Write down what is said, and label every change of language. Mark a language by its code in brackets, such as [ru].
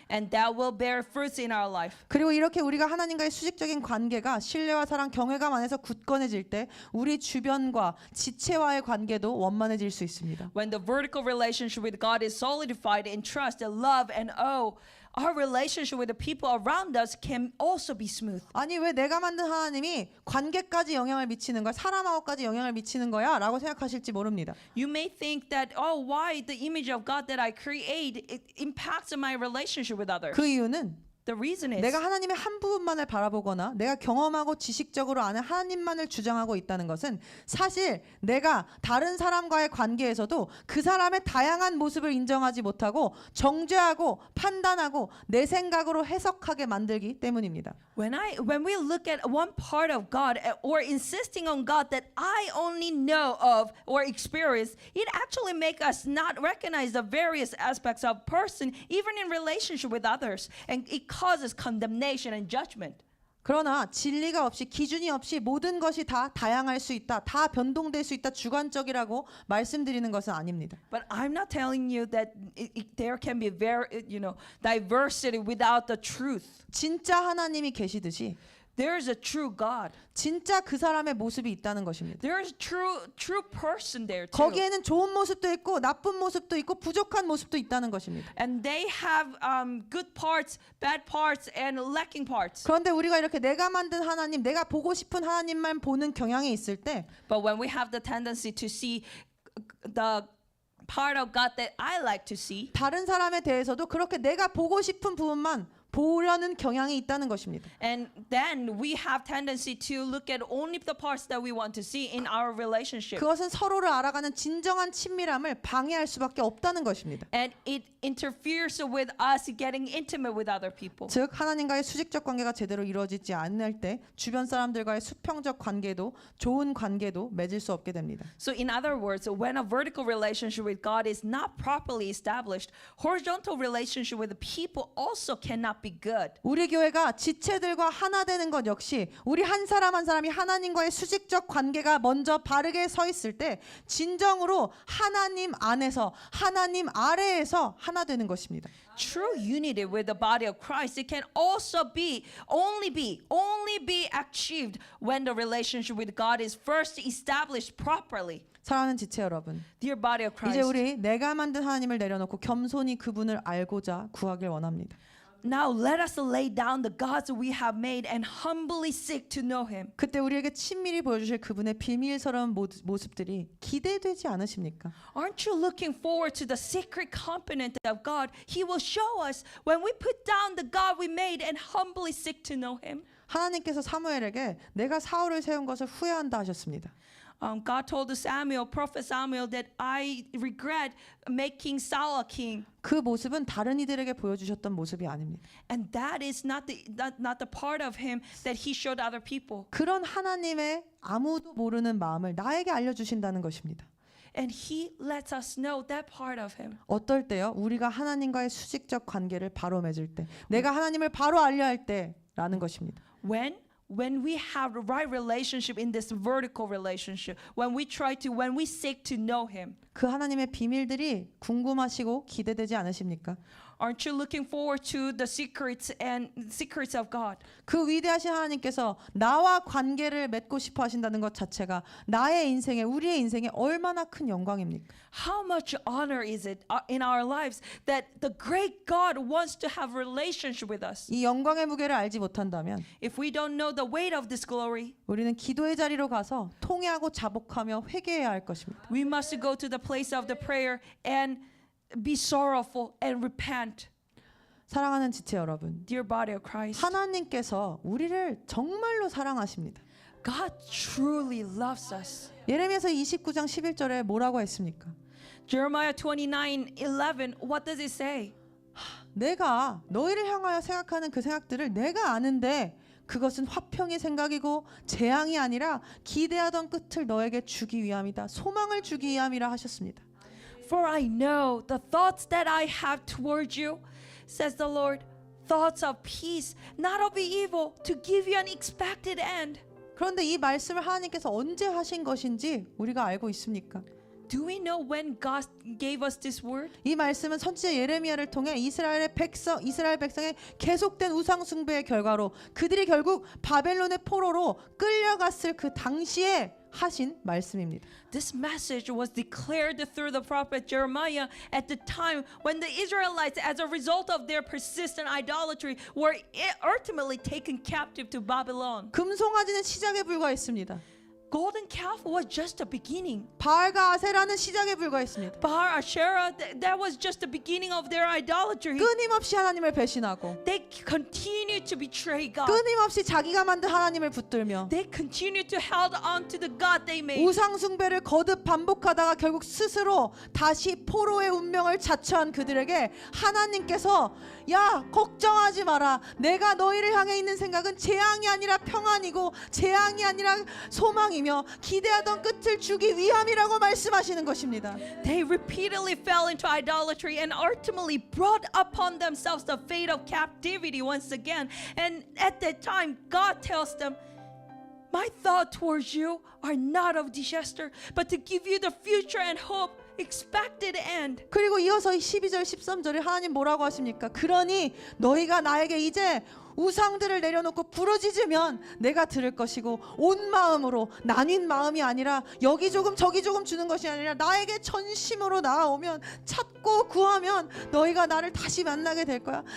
[en] And that will bear fruits in our life. [ko] 그리고 이렇게 우리가 하나님과의 수직적인 관계가 신뢰와 사랑, 경외감 안에서 굳건해질 때 우리 주변과 지체와의 관계도 원만해질 수 있습니다. [en] When the vertical relationship with God is solidified in trust and love and awe, our relationship with the people around us can also be smooth. [ko] 아니 왜 내가 만든 하나님이 관계까지 영향을 미치는 거야? 사람하고까지 영향을 미치는 거야? 라고 생각하실지 모릅니다. [en] You may think that, oh, why the image of God that I create, it impacts my relationship with others. [ko] 그 이유는 [en] The reason is [ko] 내가 하나님의 한 부분만을 바라보거나 내가 경험하고 지식적으로 아는 하나님만을 주장하고 있다는 것은 사실 내가 다른 사람과의 관계에서도 그 사람의 다양한 모습을 인정하지 못하고 정죄하고 판단하고 내 생각으로 해석하게 만들기 때문입니다. [en] when we look at one part of God or insisting on God that I only know of or experience, it actually makes us not recognize the various aspects of person, even in relationship with others, and it causes condemnation and judgment. [ko] 그러나 진리가 없이 기준이 없이 모든 것이 다 다양할 수 있다, 다 변동될 수 있다, 주관적이라고 말씀드리는 것은 아닙니다. [en] But I'm not telling you that there can be diversity without the truth. [ko] 진짜 하나님이 계시듯이 [en] There is a true God. [ko] 진짜 그 사람의 모습이 있다는 것입니다. [en] There is a true person there too. [ko] 거기에는 좋은 모습도 있고 나쁜 모습도 있고 부족한 모습도 있다는 것입니다. [en] And they have good parts, bad parts, and lacking parts. [ko] 그런데 우리가 이렇게 내가 만든 하나님, 내가 보고 싶은 하나님만 보는 경향이 있을 때 [en] But when we have the tendency to see the part of God that I like to see, [ko] 다른 사람에 대해서도 그렇게 내가 보고 싶은 부분만 보려는 경향이 있다는 것입니다. [en] And then we have tendency to look at only the parts that we want to see in our relationship. [ko] 그것은 서로를 알아가는 진정한 친밀함을 방해할 수밖에 없다는 것입니다. [en] And it interferes with us getting intimate with other people. [ko] 즉 하나님과의 수직적 관계가 제대로 이루어지지 않을 때 주변 사람들과의 수평적 관계도 좋은 관계도 맺을 수 없게 됩니다. [en] So in other words, when a vertical relationship with God is not properly established, horizontal relationship with the people also cannot be good. [ko] 우리 교회가 지체들과 하나 되는 것 역시 우리 한 사람 한 사람이 하나님과의 수직적 관계가 먼저 바르게 서 있을 때 진정으로 하나님 안에서 하나님 아래에서 하나 되는 것입니다. [en] True unity with the body of Christ, it can also only be achieved when the relationship with God is first established properly. [ko] 사랑하는 지체 여러분, [en] Dear body of [ko] 이제 우리 내가 만든 하나님을 내려놓고 겸손히 그분을 알고자 구하길 원합니다. [en] now let us lay down the gods we have made and humbly seek to know Him. [ko] 그때 우리에게 친밀히 보여주실 그분의 비밀스러운 모습들이 기대되지 않으십니까? [en] Aren't you looking forward to the secret component of God He will show us when we put down the God we made and humbly seek to know Him? [ko] 하나님께서 사무엘에게 내가 사울을 세운 것을 후회한다 하셨습니다. [en] God told Samuel, prophet Samuel, that I regret making Saul a king. [ko] 그 모습은 다른 이들에게 보여주셨던 모습이 아닙니다. [en] And that is not the part of him that he showed other people. [ko] 그런 하나님의 아무도 모르는 마음을 나에게 알려주신다는 것입니다. [en] And he lets us know that part of him. [ko] 어떨 때요? 우리가 하나님과의 수직적 관계를 바로 맺을 때, 내가 하나님을 바로 알려 할 때라는 것입니다. [en] When we have the right relationship in this vertical relationship, when we seek to know Him, [ko] 그 하나님의 비밀들이 궁금하시고 기대되지 않으십니까? [en] aren't you looking forward to the secrets of God? [ko] 그 위대하신 하나님께서 나와 관계를 맺고 싶어 하신다는 것 자체가 나의 인생에 우리의 인생에 얼마나 큰 영광입니까? [en] How much honor is it in our lives that the great God wants to have a relationship with us? [ko] 이 영광의 무게를 알지 못한다면 [en] If we don't know the weight of this glory, [ko] 우리는 기도의 자리로 가서 통회하고 자복하며 회개해야 할 것입니다. [en] we must go to the place of the prayer and be sorrowful and repent. [ko] 사랑하는 지체 여러분, [en] Dear body of Christ, [ko] 하나님께서 우리를 정말로 사랑하십니다. [en] God truly loves us. [ko] 예레미야서 29장 11절에 뭐라고 했습니까? [en] Jeremiah 29:11, what does it say? [ko] 내가 너희를 향하여 생각하는 그 생각들을 내가 아는데 그것은 화평의 생각이고 재앙이 아니라 기대하던 끝을 너에게 주기 위함이다. 소망을 주기 위함이라 하셨습니다. [en] For I know the thoughts that I have toward you, says the Lord, thoughts of peace, not of evil, to give you an expected end. [ko] 그런데 이 말씀을 하나님께서 언제 하신 것인지 우리가 알고 있습니까? [en] Do we know when God gave us this word? [ko] 이 말씀은 선지자 예레미야를 통해 이스라엘 백성의 계속된 우상 숭배의 결과로 그들이 결국 바벨론의 포로로 끌려갔을 그 당시에 하신 말씀입니다. [en] This message was declared through the prophet Jeremiah at the time when the Israelites, as a result of their persistent idolatry, were ultimately taken captive to Babylon. [ko] 금송아지는 시작에 불과했습니다. [en] Golden calf was just the beginning. [ko] 바알과 아세라는 시작에 불과했습니다. [en] Baal, Asherah, that was just the beginning of their idolatry. [ko] 끊임없이 하나님을 배신하고 [en] They continued to betray God. [ko] 끊임없이 자기가 만든 하나님을 붙들며 [en] They continued to hold on to the God they made. [ko] 우상 숭배를 거듭 반복하다가 결국 스스로 다시 포로의 운명을 자처한 그들에게 하나님께서 야 걱정하지 마라. 내가 너희를 향해 있는 생각은 재앙이 아니라 평안이고 재앙이 아니라 소망이며 기대하던 끝을 주기 위함이라고 말씀하시는 것입니다. [en] They repeatedly fell into idolatry and ultimately brought upon themselves the fate of captivity once again. And at that time, God tells them, my thoughts towards you are not of disaster, but to give you the future and hope, expected end. [ko] 그리고 이어서 12절 13절에 하나님 뭐라고 하십니까? 그러니 너희가 나에게 이제 우상들을 내려놓고 부르짖으면 내가 들을 것이고 온 마음으로 나뉜 마음이 아니라 여기 조금 저기 조금 주는 것이 아니라 나에게 전심으로 나아오면 찾고 구하면 너희가 나를 다시 만나게 될 거야.